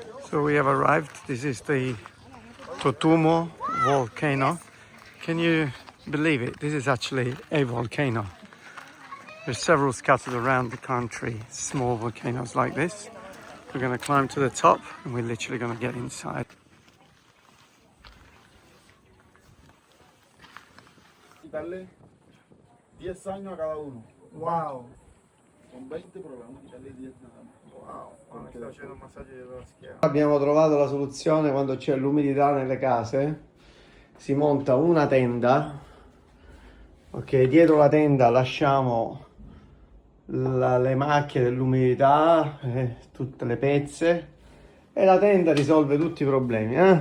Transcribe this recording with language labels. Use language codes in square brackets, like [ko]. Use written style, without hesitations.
[en] So we have arrived. This is the Totumo volcano. Can you believe it? This is actually a volcano. There's several scattered around the country, small volcanoes like this. We're going to climb to the top and we're literally going to get inside. [es] Quitarle 10 años a cada uno. Wow. Son 20, pero vamos a quitarle 10 nada más. [it] Abbiamo trovato la soluzione quando c'è l'umidità nelle case. Si monta una tenda. Ok, dietro la tenda lasciamo le macchie dell'umidità, tutte le pezze, e la tenda risolve tutti i problemi.